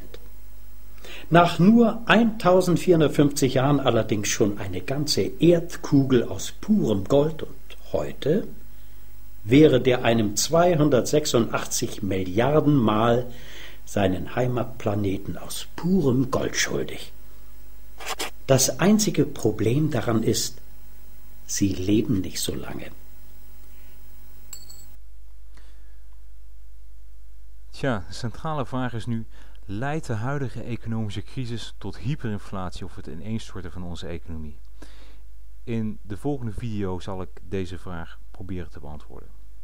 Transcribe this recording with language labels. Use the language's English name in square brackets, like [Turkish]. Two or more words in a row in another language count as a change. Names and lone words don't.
[German] Nach nur 1450 Jahren allerdings schon eine ganze Erdkugel aus purem Gold und heute wäre der einem 286 Milliarden Mal seinen Heimatplaneten aus purem Gold schuldig. Das einzige Problem daran ist, sie leben nicht so lange. Tja, [Dutch] de centrale vraag is nu: leidt de huidige economische crisis tot hyperinflatie of het ineenstorten van onze economie? In de volgende video zal ik deze vraag proberen te beantwoorden.